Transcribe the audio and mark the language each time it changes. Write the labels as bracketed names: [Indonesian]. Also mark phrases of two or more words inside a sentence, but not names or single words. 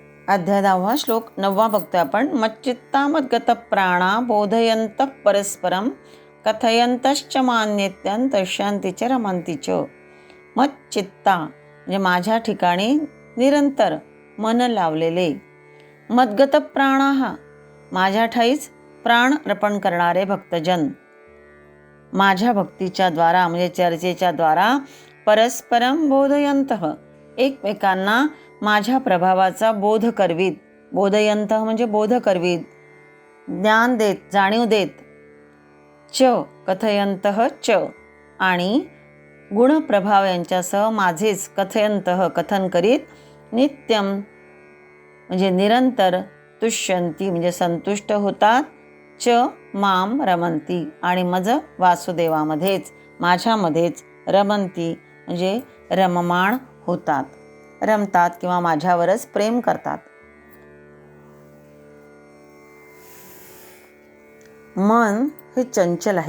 [Marathi] अध्याय 10 श्लोक 9 बघतोय आपण. [Sanskrit] मच्चित्ता मद्गत प्राणा बोधयंत परस्परम कथयंतश्च मान्यत्यं तशांती च रमंती च. [Marathi] मच्चित्ता म्हणजे माझ्या ठिकाणी निरंतर मन लावलेले. [Sanskrit] मद्गत प्राणा [Marathi] माझ्या ठाईच प्राण अर्पण करणारे भक्तजन. माझ्या भक्तीच्या द्वारा म्हणजे चर्चेच्या द्वारा [Sanskrit] परस्परम बोधयंतः [Marathi] एकमेकांना माझ्या प्रभावाचा बोध करवीत. बोधयंत म्हणजे बोध करवीत, ज्ञान देत, जाणीव देत. [Sanskrit] च कथयंतः च [Marathi] आणि गुणप्रभाव यांच्यासह माझेच कथयंतः कथन करीत नित्यम म्हणजे निरंतर तुष्यंती म्हणजे संतुष्ट होतात. [Sanskrit] च माम रमंती [Marathi] आणि मज वासुदेवामध्येच माझ्यामध्येच रमंती म्हणजे रममाण होतात, रमतात किंवा माझ्यावरच प्रेम करतात. मन हे चंचल आहे.